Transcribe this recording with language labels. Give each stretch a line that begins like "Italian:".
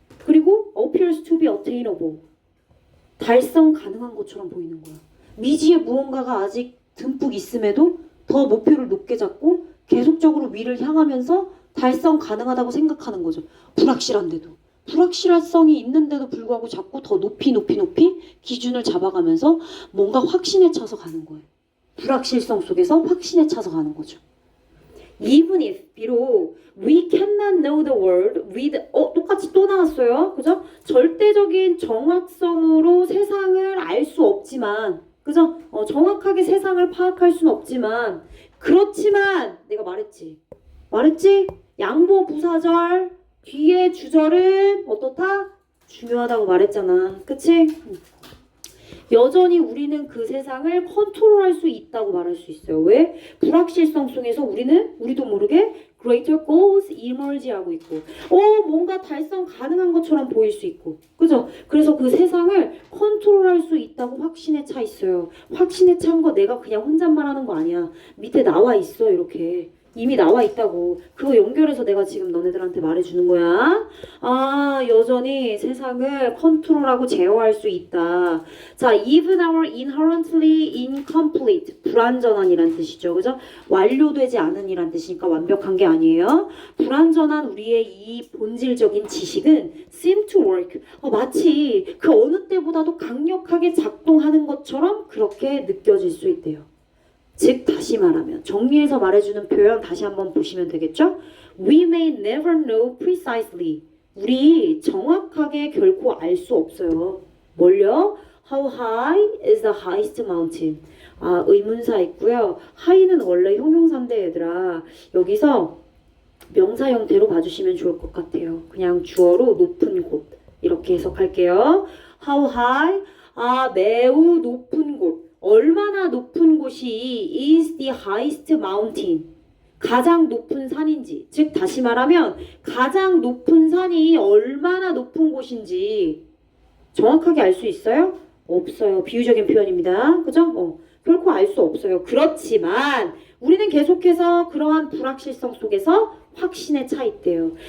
English: 그리고 appears to be attainable.
Korean: 달성 가능한 것처럼 보이는 거야. 미지의 무언가가 아직 듬뿍 있음에도 더 목표를 높게 잡고 계속적으로 위를 향하면서 달성 가능하다고 생각하는 거죠. 불확실한데도. 불확실성이 있는데도 불구하고 자꾸 더 높이 기준을 잡아가면서 뭔가 확신에 차서 가는 거예요. 불확실성 속에서 확신에 차서 가는 거죠.
English: Even if, 비록 we cannot know the world with,
Korean: 똑같이 또 나왔어요. 그죠? 절대적인 정확성으로 세상을 알 수 없지만, 그죠? 정확하게 세상을 파악할 수는 없지만, 그렇지만, 내가 말했지? 양보 부사절, 뒤에 주절은 어떻다? 중요하다고 말했잖아. 그치? 여전히 우리는 그 세상을 컨트롤할 수 있다고 말할 수 있어요. 왜? 불확실성 속에서 우리도 모르게
English: greater goals emerge
Korean: 하고 있고 뭔가 달성 가능한 것처럼 보일 수 있고 그죠? 그래서 그 세상을 컨트롤할 수 있다고 확신에 차 있어요. 확신에 찬 거 내가 그냥 혼잣말 하는 거 아니야. 밑에 나와 있어 이렇게. 이미 나와 있다고. 그거 연결해서 내가 지금 너네들한테 말해주는 거야. 여전히 세상을 컨트롤하고 제어할 수 있다.
English: 자, even our inherently incomplete,
Korean: 불완전한이란 뜻이죠. 그죠? 완료되지 않은 이란 뜻이니까 완벽한 게 아니에요. 불완전한 우리의 이 본질적인 지식은
English: seem to work.
Korean: 마치 그 어느 때보다도 강력하게 작동하는 것처럼 그렇게 느껴질 수 있대요. 즉 다시 말하면 정리해서 말해주는 표현 다시 한번 보시면 되겠죠?
English: We may never know precisely.
Korean: 우리 정확하게 결코 알 수 없어요. 뭘요?
English: How high is the highest mountain?
Korean: 의문사 있고요. high는 원래 형용사인데 얘들아 여기서 명사 형태로 봐주시면 좋을 것 같아요. 그냥 주어로 높은 곳 이렇게 해석할게요.
English: How high?
Korean: 매우 높은 곳. 얼마나 높은 곳이
English: is the highest mountain?
Korean: 가장 높은 산인지. 즉 다시 말하면 가장 높은 산이 얼마나 높은 곳인지 정확하게 알 수 있어요? 없어요. 비유적인 표현입니다. 그죠? 결코 알 수 없어요. 그렇지만 우리는 계속해서 그러한 불확실성 속에서 확신에 차 있대요.